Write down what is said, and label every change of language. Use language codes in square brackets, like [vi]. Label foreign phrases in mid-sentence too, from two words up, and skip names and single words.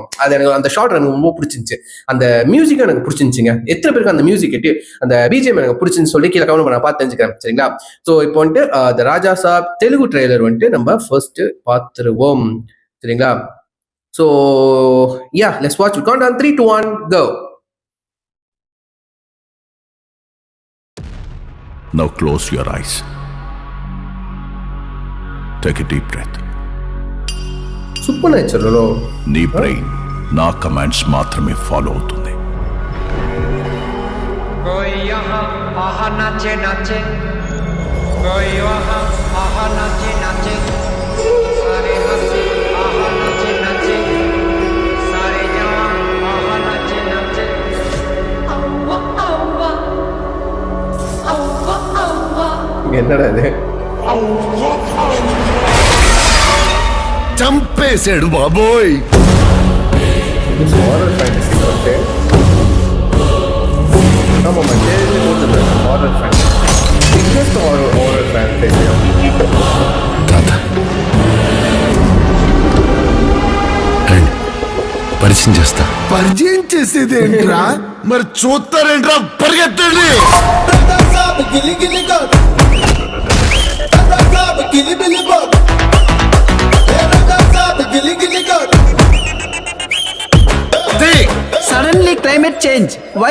[ta] அது எனக்கு அந்த ஷார்ட் எனக்கு ரொம்ப பிடிச்சிருந்துச்சு. அந்த மியூசிக்கும் எனக்கு பிடிச்சிருந்துச்சுங்க. எத்தனை பேருக்கு அந்த மியூசிக் கேட்டு அந்த பிஜிஎம் எனக்கு பிடிச்சின்னு சொல்லி கீழே கவனம் நான் பார்த்து தெரிஞ்சுக்கிறேன், சரிங்களா? ஸோ இப்போ வந்துட்டு த ராஜா சாப் தெலுங்கு ட்ரெய்லர் வந்துட்டு நம்ம ஃபர்ஸ்ட் பார்த்துருவோம், சரிங்களா? [en] So yeah, let's watch. Count on 3, 2, 1, go. Now close your eyes. Take a deep breath. Supernatural. [te] నీ బ్రెయిన్ నా కమాండ్స్ మాత్రమే ఫాలో అవుతుంది. [hi] कोई यहाँ आहा नाचे नाचे, कोई वहाँ आहा नाचे नाचे, सारे हंसे आहा नाचे नाचे, सारे जवान आहा नाचे नाचे. अव्वा अव्वा अव्वा अव्वा. [ta] என்னடா இது? [te] చంపేశాడు బాబోయ్. [en] horror fantasy అంటే [ta] நம்ம மஞ்சள் போட்டு [en] horror fantasy biggest horror fantasy [te] తాత రండి పరిచయం చేస్తా. పరిచయం చేసేది ఏంట్రా? మరి చూస్తారేంట్రా, పరిగెత్తండి. [en] Suddenly climate change why?